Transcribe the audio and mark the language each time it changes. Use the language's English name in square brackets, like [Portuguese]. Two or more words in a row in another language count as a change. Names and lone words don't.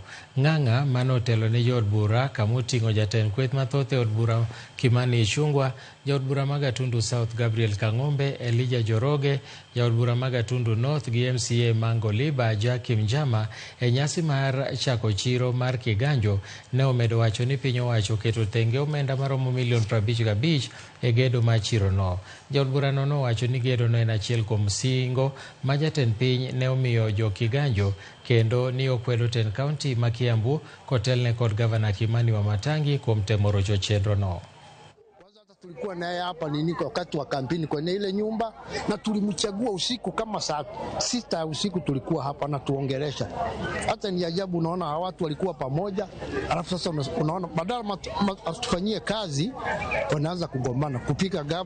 [Luo (Kenya and Tanzania)] Ng'ang'a manotelo ne jood bura kamoting'o jatend kweth mathoth e od bura Kimani Ichung'wah, jaod bura ma Gatundu South Gabriel Kang'ombe, Elijah Joroge, jaod bura ma Gatundu North gi MCA Mangoliba Jakim Njama e nyasi mar chako chiro mar Kiganjo ne omedo wacho ni piny owacho keto tenge omenda maromo $55 e gedo mar chiro no. Jaod bura no nowacho ni gedo no en achiel kuom singo ma jatend piny ne omiyo jo Kiganjo kendo ni okwedo tend kaunti ma Kiambu kotelne kod gavana Kimani Wamatangi kuom temo rocho chenro no. [Swahili] Tulikuwa naye hapa wakati wa kampeni kwenye ile nyumba, na tulimchagua usiku kama saa 6 usiku tulikuwa hapa na tuongelesha. Hata ni ajabu, unaona hawa watu walikuwa pamoja, alafu sasa unaona badala atufanyie kazi wanaanza kugombana kupika gavana.